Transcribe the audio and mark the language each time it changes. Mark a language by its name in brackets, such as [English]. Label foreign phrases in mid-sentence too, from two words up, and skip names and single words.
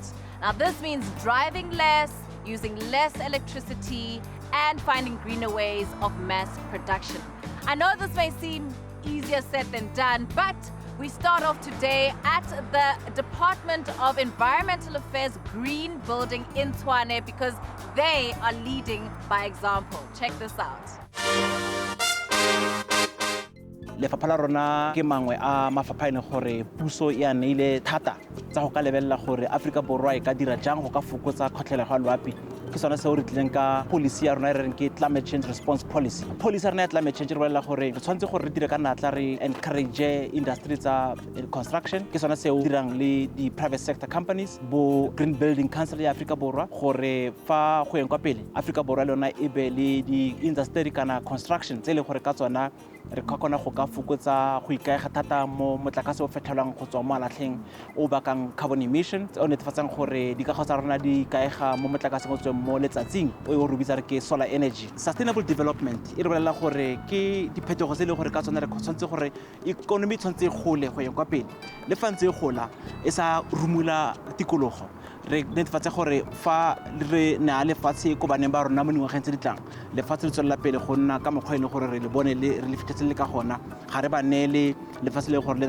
[English] Now, this means driving less, using less electricity, and finding greener ways of mass production. I know this may seem easier said than done, but we start off today at the Department of Environmental Affairs Green Building in Tshwane because they are leading by example. Check this out. [Tswana] Lefapha la rona ke mangwe a mafapha ene gore puso e a neile thata tsa go ka lebella gore Afrika Borwa e ka dira jang go ka fokotsa kgotlhelego ya loapi. Ke sona seo re tlileng ka policy ya rona re reng ke [English] climate change response policy. [Tswana] Policy ya rona ya [English] climate change [Tswana] re bolela gore re tshwanetse gore re dire ka natla re [English] encourage industry [Tswana] tsa construction. Ke sona seo dirang le di [English] private sector companies [Tswana] bo Green Building Council ya Afrika Borwa gore fa go eng kwa pele Afrika Borwa le yona e be le di industry kana construction tse le gore ka tsona re ka kgona go ka fokotsa go ikaega thata mo motlakase o fetlhelwang go tswa mo alatlheng o bakang [English] carbon emissions [Tswana] o netefatsang gore dikago tsa rona di ikaega mo motlakase o tswang mo letsatsing o re bitsa re ke [English] solar energy. Sustainable development [Tswana] e re bolela gore ke diphetogo tse le gore ka tsona re tshwanetse gore economy tshwanetse gole go ya kwa pele le fa ntse gola e sa rumula tikologo re netefatsa gore fa re na lefatshe ko baneng ba rona mo dingwageng tse di tlang lefatshe le tswelela pele go nna ka mokgwa ene gore re le bone re le fitlhetse le ka gona ga re ba neele lefatshe le gore le